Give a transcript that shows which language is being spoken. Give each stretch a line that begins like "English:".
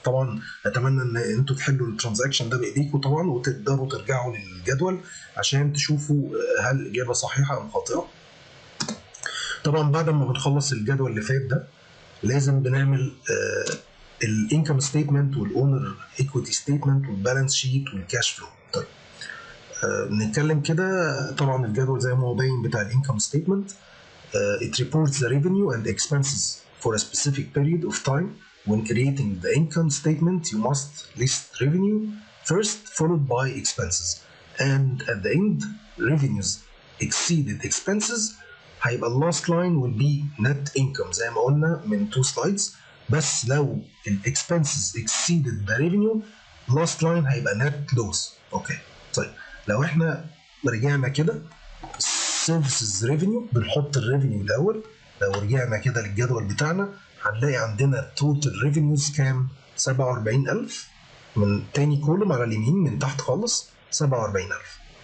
Arabic: طبعا اتمنى ان انتوا تحلوا الترانزاكشن ده بايديكم طبعا وتقدروا ترجعوا للجدول عشان تشوفوا هل الاجابه صحيحه ام خاطئه. طبعا بعد ما بنخلص الجدول اللي فات ده لازم بنعمل الانكم ستيتمنت والاونر ايكويتي ستيتمنت والبالانس شيت والكاش فلو. طيب نتكلم كده. طبعا الجدول زي ما هو باين بتاع الانكم ستيتمنت
English: it reports the revenue and expenses for a specific period of time. When creating the income statement you must list revenue first followed by expenses and at the end revenues exceeded expenses
Arabic: هيبقى
English: last line will be net income
Arabic: زي ما قلنا من
English: 2 slides.
Arabic: بس لو ال
English: expenses exceeded the revenue last line
Arabic: هيبقى
English: net loss. Okay.
Arabic: طيب لو احنا رجعنا كده services revenue بنحط الريفينيو الاول. لو رجعنا كده للجدول بتاعنا هنلاقي عندنا total revenues كام؟ 47,000 من تاني كولوم على اليمين من تحت خالص 47,000.